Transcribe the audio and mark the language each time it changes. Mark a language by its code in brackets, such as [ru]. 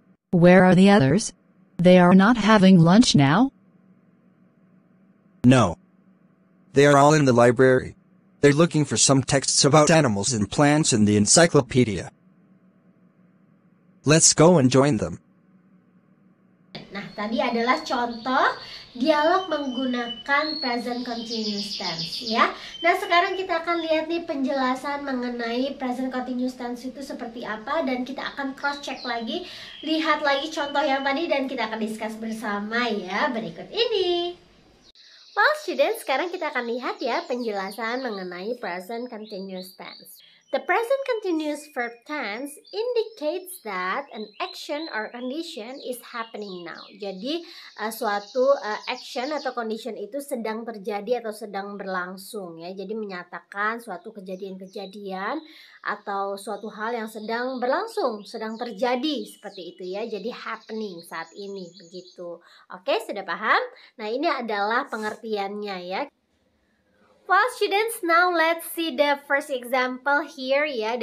[en] Where are the others? They are not having lunch now? No. They are all in the library. They're looking for some texts about animals and plants in the encyclopedia. Let's go and join them. [id] Nah, tadi adalah contoh dialog menggunakan present continuous tense ya. Nah, sekarang kita akan lihat nih penjelasan mengenai present continuous tense itu seperti apa, dan kita akan cross check lagi, lihat lagi contoh yang tadi, dan kita akan discuss bersama ya berikut ini. [en] Well, students, [id] sekarang kita akan lihat ya penjelasan mengenai present continuous tense. [en] The present continuous verb tense indicates that an action or condition is happening now. [id] Jadi suatu action atau condition itu sedang terjadi atau sedang berlangsung ya. Jadi menyatakan suatu kejadian-kejadian atau suatu hal yang sedang berlangsung, sedang terjadi seperti itu ya. Jadi happening saat ini begitu. Oke, sudah paham? Nah, ini adalah pengertiannya ya. [en] Well, students, now let's see the first example here ya.